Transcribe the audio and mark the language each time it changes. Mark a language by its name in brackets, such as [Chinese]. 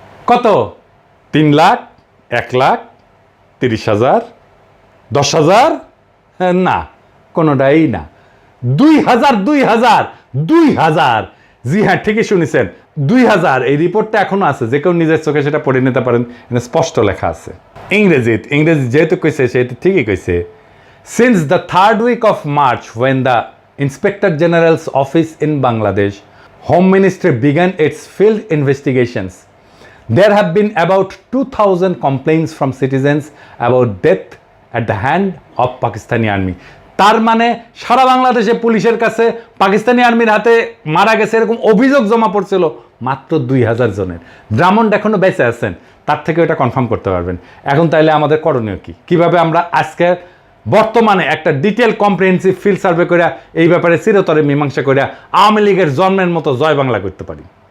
[Bangla] কত? 3 লাখ, 1 লাখ, 30,000, 10,000? না, কোনোটাই না। 2,000, 2,000, 2,000। জি হ্যাঁ, ঠিকই শুনেছেন, 2,000। এই রিপোর্টটা এখনো আছে, যে কেউ নিজের চোখে সেটা পড়ে নিতে পারেন, এটা স্পষ্ট লেখা আছে। ইংরেজি যেহেতু কইছে সেহেতু ঠিকই কইছে। [English] Since the 3rd week of March when the Inspector General's office in Bangladesh Home Ministry began its field investigations, there have been about 2,000 complaints from citizens about death at the hand of Pakistani army. [Bangla] তার মানে সারা বাংলাদেশে পুলিশের কাছে পাকিস্তানি আর্মির হাতে মারা গেছে এরকম অভিযোগ জমা পড়ছিল মাত্র 2,000 জনের। ড্রামন্ড এখনো বেঁচে আছেন, তার থেকে এটা কনফার্ম করতে পারবেন। এখন তাইলে আমাদের করণীয় কি? কিভাবে আমরা আজকে বর্তমানে একটা ডিটেল কম্প্রিহেন্সিভ ফিল্ড সার্ভে করে এই ব্যাপারে চিরতরে মীমাংসা করে আওয়ামী লীগের জন্মের মতো জয় বাংলা করতে পারি?